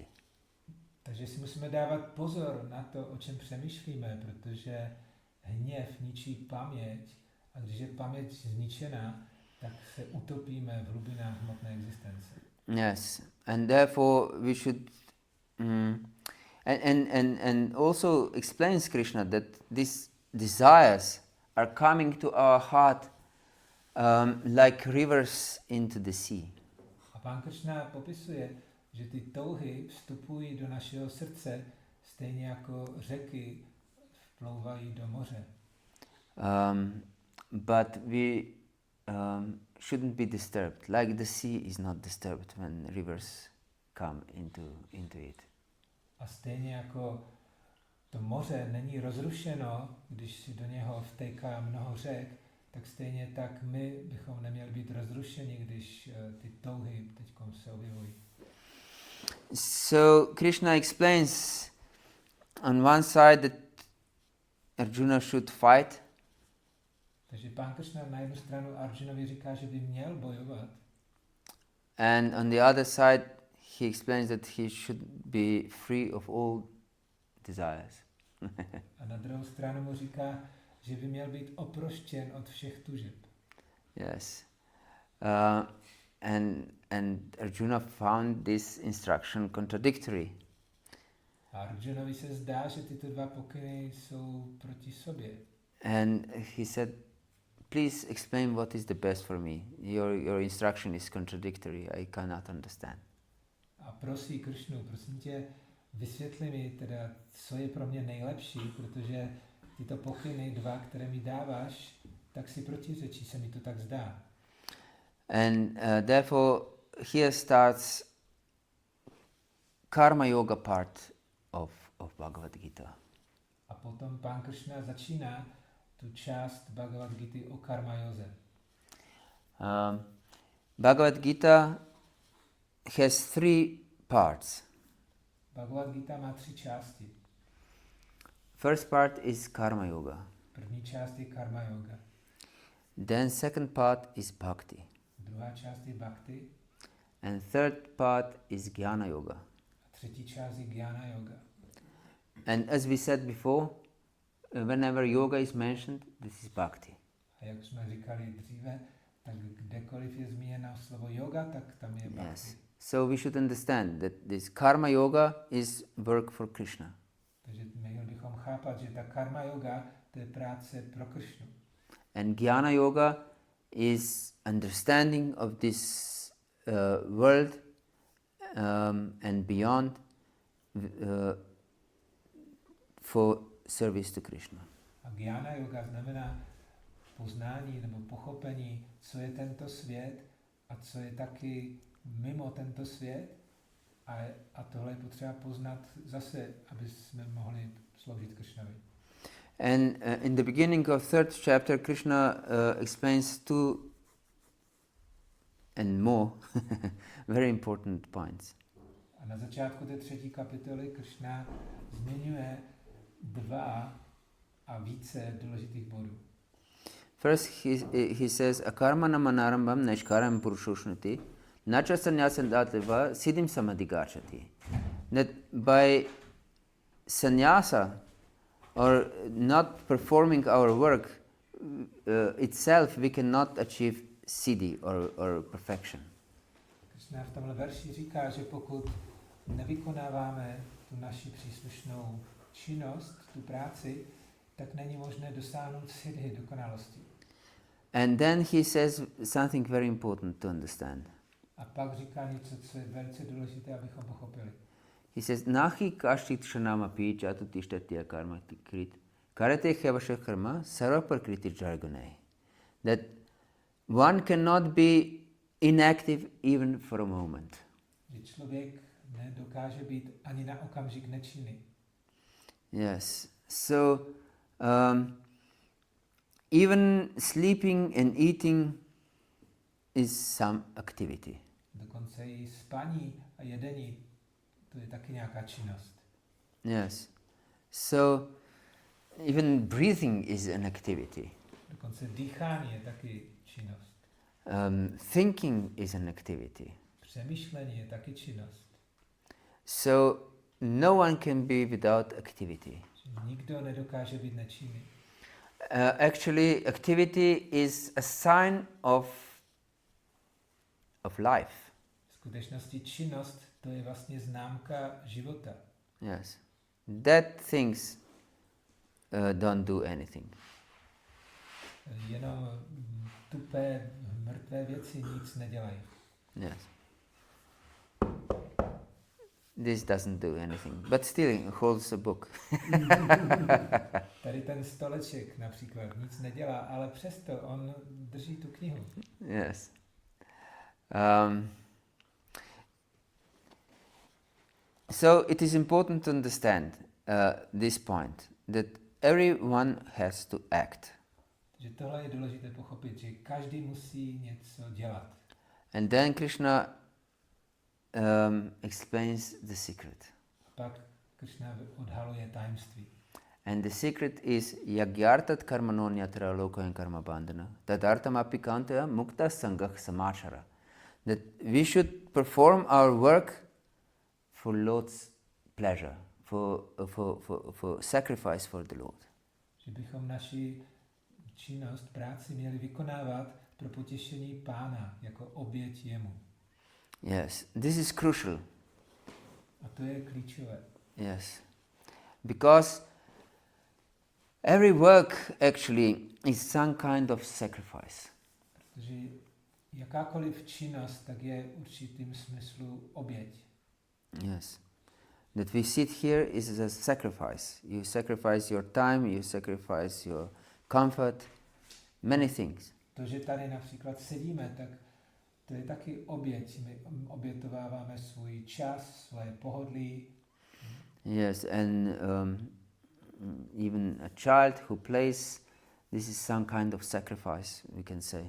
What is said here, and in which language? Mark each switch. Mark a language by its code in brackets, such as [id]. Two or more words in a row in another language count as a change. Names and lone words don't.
[cs] Takže si musíme dávat pozor na to, o čem přemýšlíme, protože hněv ničí paměť a když je paměť zničená, tak se utopíme v hlubinách hmotné existence. [en] Yes, and therefore we should and also explains Krishna that these desires are coming to our heart like rivers into the sea. [cs] A pán Krišna popisuje, že ty touhy vstupují do našeho srdce stejně jako řeky vplouvají do moře. [en] But we shouldn't be disturbed, like the sea is not disturbed when rivers come into it. [cs] A stejně jako to moře není rozrušeno, když si do něho vtéká mnoho řek, tak stejně tak my bychom neměli být rozrušeni, když ty touhy teďkom se objevují. [en] So Krishna explains on one side that Arjuna should fight. [cs] Takže pán Krišna na jednu stranu Arjunovi říká, že by měl bojovat. [en] And on the other side he explains that he should be free of all desires. [cs] A na druhou stranu mu říká, že by měl být oproštěn od všech tužeb. [en] Yes. And Arjuna found this instruction contradictory. [cs] A Arjunovi se zdá, že tyto dva pokyny jsou proti sobě. [en] And he said, please explain what is the best for me. Your instruction is contradictory. I cannot understand. [cs] A prosí Krišnu, prosím tě, vysvětli mi teda, co je pro mě nejlepší, protože tyto pokyny dva, které mi dáváš, tak si protiřečí, se mi to tak zdá. [en] And therefore here starts karma yoga part of Bhagavad-gītā. [cs] A potom pán Krišna začíná tu část Bhagavad-gīty o karma józe. [en] Bhagavad-gītā has 3 parts. [cs] Bhagavad-gītā má 3 části. [en] First part is karma yoga. [cs] První část je karma yoga. [en] Then second part is bhakti. [cs] Druhá část je bhakti. [en] And third part is jnana yoga. [cs] A třetí část je jnana yoga. [en] And as we said before, whenever yoga is mentioned, this is bhakti. [cs] A jak jsme říkali dříve, tak kdekoliv je zmíněno slovo yoga, tak tam je bhakti. [en] Yes. So we should understand that this karma yoga is work for Krishna. [cs] Takže měli bychom chápat, že ta karma yoga to je práce pro Krišnu. [en] And jnana yoga is understanding of this world and beyond for service to Krishna. [cs] A jnana yoga znamená poznání nebo pochopení, co je tento svět a co je taky mimo tento svět. A tohle je potřeba poznat zase, aby jsme mohli sloužit Krišnovi. [en] And in the beginning of 3rd chapter, Krishna explains 2 and more very important points. [cs] A na začátku té 3. kapitoly Krišna zmiňuje 2 a více důležitých bodů. [en] First, he says, [sa] अकर्म मनारम्भम् नैष्करम् पुरुषोश्नुति नच संन्यासम् दतेव सिद्धिम् समधिगच्छति. [en] That by sannyasa, or not performing our work itself, we cannot achieve siddhi or perfection. [cs] Krišna v tomhle verši říká, že pokud nevykonáváme tu naši příslušnou činnost, tu práci, tak není možné dosáhnout siddhi, dokonalosti. [en] And then he says something very important to understand. [cs] A pak říká něco, co je velice důležité, abychom pochopili. [en] He says, [sa] नहि कश्चित् क्षणमपि जतुतिष्ठत्य कर्म कृत् करते ह्यवश कर्म सर्व प्रकृति जर्गने. [en] That one cannot be inactive even for a moment. [cs] Že člověk nedokáže být ani na okamžik nečinný. [en] Yes. So even sleeping and eating is some activity. [cs] Dokonce i spaní a jedení, to je taky nějaká činnost. [en] Yes. So even breathing is an activity. [cs] Dokonce dýchání je taky činnost. [en] Thinking is an activity. [cs] Přemýšlení je taky činnost. [en] So no one can be without activity. [cs] Nikdo nedokáže být nečinný. [en] Actually, activity is a sign of life. [cs] V skutečnosti činnost to je vlastně známka života. [en] Yes. Dead things don't do anything. [cs] Jenom tupé, mrtvé věci nic nedělají. [en] Yes. This doesn't do anything, but still holds a book. [cs] Tady ten stoleček například nic nedělá, ale přesto on drží tu knihu. [en] Yes. So it is important to understand this point, that everyone has to act. [cs] Že tohle je důležité pochopit, že každý musí něco dělat. [en] And then Krishna explains the secret. [cs] Pak Krišna odhaluje tajemství. [en] And the secret is [sa] यज्ञार्थत् कर्मणोन्यत्र लोकयन् कर्म बन्धन तदर्तम् अपि कन्तय मुक्त सङ्गः समचर. [en] That we should perform our work for Lord's pleasure, for sacrifice for the Lord. [cs] Že bychom naši činnost, práci měli vykonávat pro potěšení Pána, jako oběť jemu. [en] Yes, this is crucial. [cs] A to je klíčové. [en] Yes, because every work actually is some kind of sacrifice. [cs] Protože jakákoliv činnost, tak je určitým smyslu oběť. [en] Yes, that we sit here is a sacrifice. You sacrifice your time, you sacrifice your comfort, many things. [cs] To, že tady například sedíme, tak to je taky oběť. My obětováváme svůj čas, svoje pohodlí. [en] Yes, and even a child who plays, this is some kind of sacrifice, we can say.